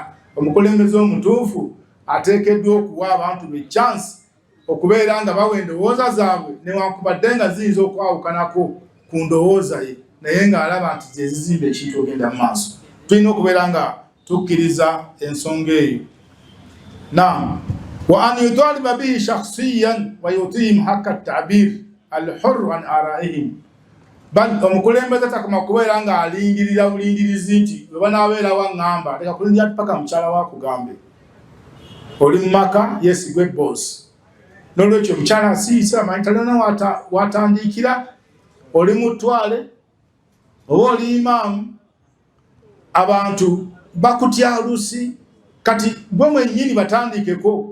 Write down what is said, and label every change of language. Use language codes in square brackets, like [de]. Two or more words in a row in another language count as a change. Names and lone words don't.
[lg] Omukulembeze omutuufu ateekeddwa okuwa abantu be chance okubeera nga bawa endowooza zaabwe newankubadde nga ziyinza okwawukanako ku ndowooza ye naye ng'alaba nti zezizimba ekintu ogenda mu maaso. Tulina okubeera nga tukkiriza ensonga eyo. Naam, [ar] وأن يتقبله شخصياً ويعطيهم حق التعبير الحر عن آرائهم. [lg] Bal omukulembeze takoma kubeera nga alingirira bulingirizi nti bwe banaabeera waŋŋamba leka kulindira paka mukyala wakugambe oli mu maka yes gwe boss. N'olwekyo mukyala asiisa amanyi talina watandikira oli mutwale oba oli imaamu abantu bakutya olusi kati gwe mwennyini batandikeko.